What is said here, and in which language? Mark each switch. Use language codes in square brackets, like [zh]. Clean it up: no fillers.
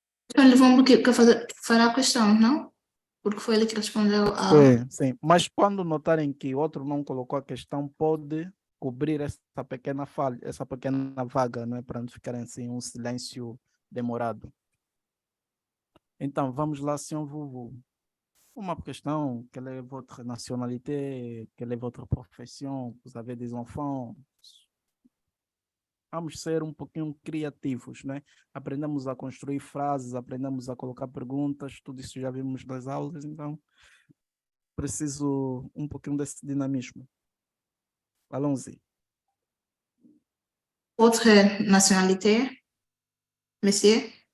[pt] Então, vamos que fará a questão, não? Porque foi ele que respondeu a... Sim, sim. Mas quando notarem que outro não colocou a questão, pode cobrir essa pequena falha, essa pequena vaga, não é? Para não ficarem assim um silêncio demorado. Então, vamos lá, senhor Vuvu. Uma questão, [fr] quelle est votre nationalité, quelle est votre profession, vous avez des enfants. [pt] Vamos ser um pouquinho criativos, né? Aprendemos a construir frases, aprendemos a colocar perguntas, tudo isso já vimos nas aulas, então preciso um pouquinho desse dinamismo. [fr] Allons-y. Votre nationalité, monsieur?